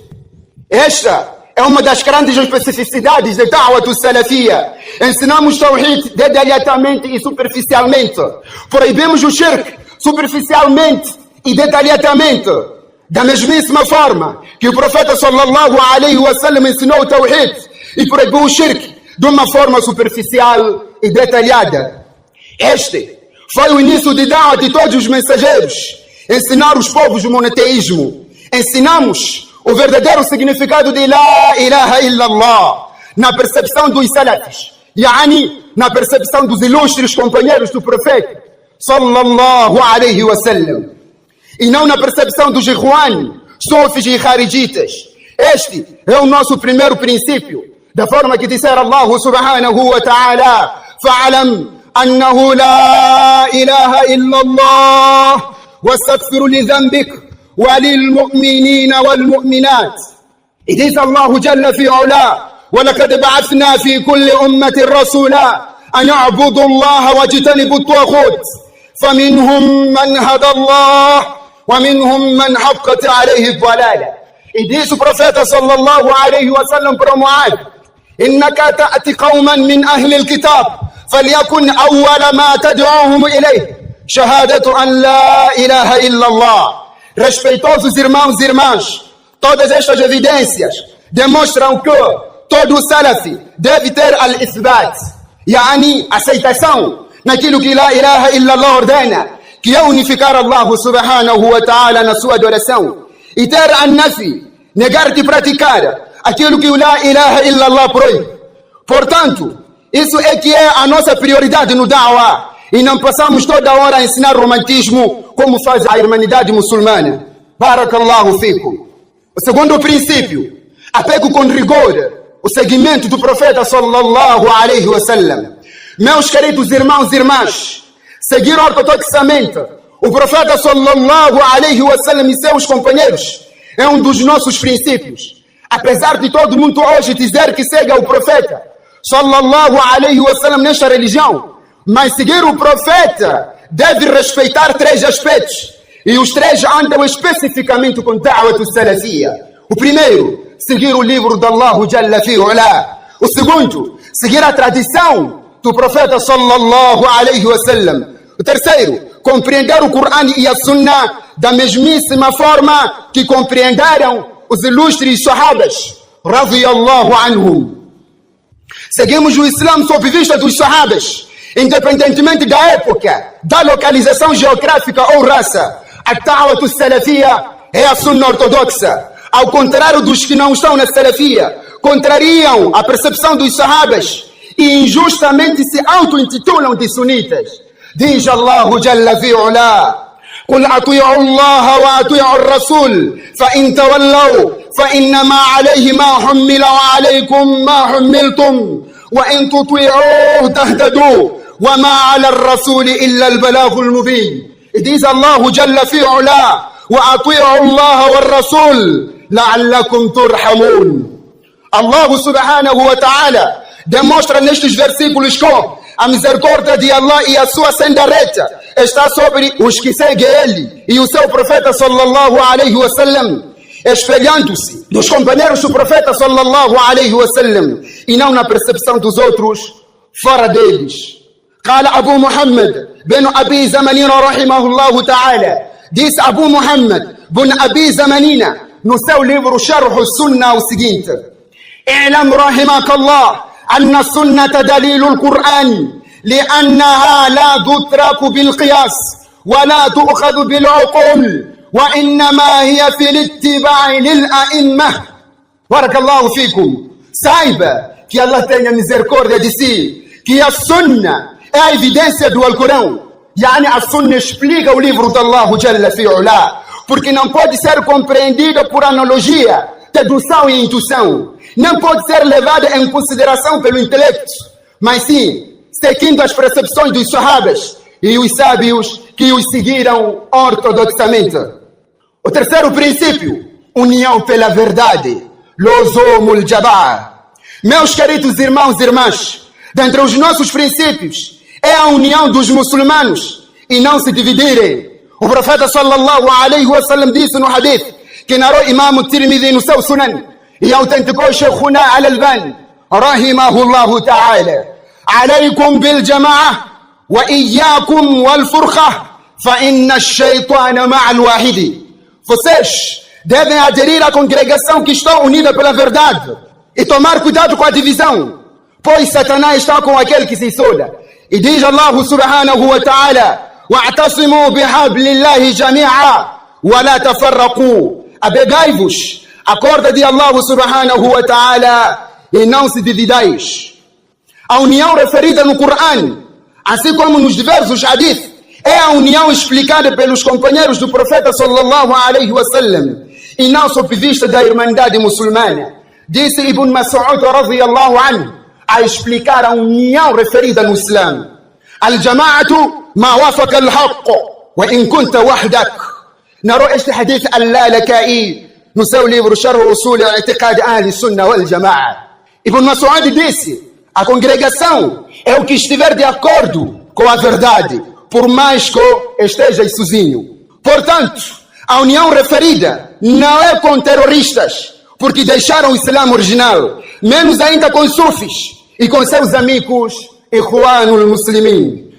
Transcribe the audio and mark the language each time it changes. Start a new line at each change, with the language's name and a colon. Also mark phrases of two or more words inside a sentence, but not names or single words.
Portuguese: Esta é uma das grandes especificidades da Da'wah do Salafia. Ensinamos Tawhid detalhadamente e superficialmente. Proibimos o Shirk superficialmente e detalhadamente. Da mesmíssima forma que o profeta
Arabic: صلى الله عليه وسلم
Portuguese: ensinou o Tawhid e proibiu o Shirk de uma forma superficial e detalhada. Este foi o início de Da'wah de todos os mensageiros. Ensinar os povos o monoteísmo. Ensinamos o verdadeiro significado de
Arabic: لا إله إلا الله
Portuguese: na percepção dos salafis, yani na percepção dos ilustres companheiros do profeta
Arabic: صلى الله عليه وسلم,
Portuguese: e não na percepção dos ikhwan, sufis e kharijitas. Este é o nosso primeiro princípio, da forma que disser
Arabic: الله سبحانه وتعالى فاعلم أنه لا إله إلا الله واستغفر لذنبك وللمؤمنين والمؤمنات.
English: It is
Arabic: الله جل في علاه: ولقد بعثنا في كل أمة رسولا أن يعبدوا الله واجتنبوا الطاغوت فمنهم من هدى الله ومنهم من حقت عليه الضلالة.
Portuguese: E disse o profeta
Arabic: صلى الله عليه وسلم
Portuguese: para Muad:
Arabic: إنك تأتي قوما من أهل الكتاب فليكن أول ما تدعوهم إليه شهادة أن لا إله إلا الله.
Portuguese: Respeitosos irmãos e irmãs, todas estas evidências demonstram que todo salafi deve ter al-ithbat, yani aceitação naquilo que
Arabic: لا إله إلا الله
Portuguese: ordena, que é unificar Allah
Arabic: سبحانه وتعالى
Portuguese: na sua adoração, e ter an-nafi, negar de praticar aquilo que
Arabic: لا إله إلا الله
Portuguese: proíbe. Portanto, isso é que é a nossa prioridade no da'wah, e não passamos toda hora a ensinar romantismo como faz a irmandade muçulmana.
Arabic: بارك الله فيكم.
Portuguese: O segundo princípio, apego com rigor o seguimento do profeta
Arabic: صلى الله عليه وسلم.
Portuguese: Meus queridos irmãos e irmãs, seguir ortodoxamente o profeta
Arabic: صلى الله عليه وسلم
Portuguese: e seus companheiros é um dos nossos princípios. Apesar de todo mundo hoje dizer que segue o profeta
Arabic: صلى الله عليه وسلم
Portuguese: nesta religião, mas seguir o profeta deve respeitar três aspectos, e os três andam especificamente com Da'wah Salafia. O primeiro, seguir o livro de Allah
Arabic: جل في علاه.
Portuguese: O segundo, seguir a tradição do profeta
Arabic: صلى الله عليه وسلم.
Portuguese: O terceiro, compreender o Corão e a Sunna da mesmíssima forma que compreenderam os ilustres sahabas,
Arabic: رضي الله عنهم.
Portuguese: Seguimos o Islã sob vista dos sahabas, independentemente da época, da localização geográfica ou raça. A Da'wat salafia é a Sunna ortodoxa. Ao contrário dos que não estão na salafia, contrariam a percepção dos sahabas e injustamente se auto-intitulam de sunitas.
Arabic: Diz الله جل في علاه: قل أطيعوا الله وأطيعوا الرسول فإن تولوا فإنما عليه ما حمل وعليكم ما حملتم وإن تطيعوه تهتدوا وما على الرسول إلا البلاغ المبين. Diz الله جل في علاه: وأطيعوا الله والرسول لعلكم ترحمون.
Portuguese: Allah
Arabic: سبحانه وتعالى
Portuguese: demonstra nestes versículos com a misericórdia de Allah e a sua senda reta está sobre os que seguem ele e o seu profeta
Arabic: صلى الله عليه وسلم,
Portuguese: espelhando-se dos companheiros do profeta
Arabic: صلى الله عليه وسلم
Portuguese: e não na percepção dos outros fora deles.
Arabic: قال أبو محمد بن أبي زمنين رحمه الله تعالى,
Portuguese: disse Abu Muhammad bin Abi Zamanina no seu livro Sharh al-Sunnah o seguinte:
Arabic: اعلم رحمك الله أن السنة دليل القرآن لأنها لا تدرك بالقياس ولا تؤخذ بالعقول وإنما هي في الاتباع للأئمة. بارك الله فيكم.
Portuguese: Saiba que Allah tenha misericórdia de si, que a Sunna é a evidência do Alcorão. Yani a Sunna explica o livro de Allah
Arabic: جل في علاه,
Portuguese: porque não pode ser compreendida por analogia, dedução e intuição. Não pode ser levada em consideração pelo intelecto, mas sim seguindo as percepções dos sahabas e os sábios que os seguiram ortodoxamente. O terceiro princípio, união pela verdade,
Arabic: لزوم الجماعة.
Portuguese: Meus queridos irmãos e irmãs, dentre os nossos princípios é a união dos muçulmanos e não se dividirem. O profeta
Arabic: صلى الله عليه وسلم
Portuguese: disse no hadith que narrou Imam Tirmidhi no seu Sunan e autenticou Sheikhuna Al-Albani
Arabic: رحمه الله تعالى: عليكم بالجماعة وإياكم والفرقة فإن الشيطان مع الواحد.
Portuguese: Vocês devem aderir à congregação que está unida pela verdade e tomar cuidado com a divisão, pois Satanás está com aquele que se isola. E diz
Arabic: الله سبحانه وتعالى: واعتصموا بحبل الله جميعا ولا تفرقوا.
Portuguese: Apegai-vos à corda de Allah
Arabic: سبحانه وتعالى
Portuguese: e não se dividais. A união referida no Corão, assim como nos diversos hadith, é a união explicada pelos companheiros do profeta
Arabic: صلى الله عليه وسلم
Portuguese: e não sob vista da irmandade muçulmana. Disse Ibn Mas'ud
Arabic: رضي الله عنه
Portuguese: a explicar a união referida no Islã:
Arabic: الجماعة ما وافق الحق وإن كنت وحدك.
Portuguese: Narrou este hadith Al-Lalaka'i no seu livro Sharh Usul I'tiqad Ahli Sunnah wal Jama'a. Ibn Mas'ud disse: a congregação é o que estiver de acordo com a verdade, por mais que esteja sozinho. Portanto, a união referida não é com terroristas, porque deixaram o Islã original, menos ainda com sufis e com seus amigos Ikhwanul Muslimin.